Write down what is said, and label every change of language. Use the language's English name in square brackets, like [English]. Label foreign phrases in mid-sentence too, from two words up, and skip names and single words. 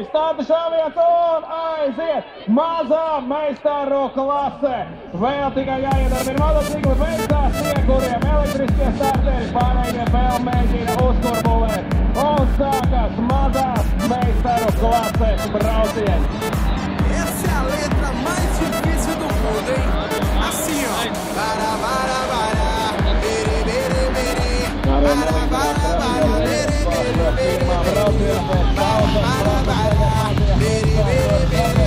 [Latvian] Starta Saviens un aiziet mazā meistaru klase. Vēl tikai jāiedarbina motocikli, beidzās tie, kuriem elektriskie starteri, pārējie vēl mēģina uzkurbulēt. Un sākās mazās meistaru klases brauciens. [Portuguese] Essa é a letra mais difícil do mundo, hein? Assim, ó. Bara, bara, bara. Bere, bere, bere. Bara, bara, bara. Bere, bere, bere. Bara, bara, bara. Bere, bere, bere.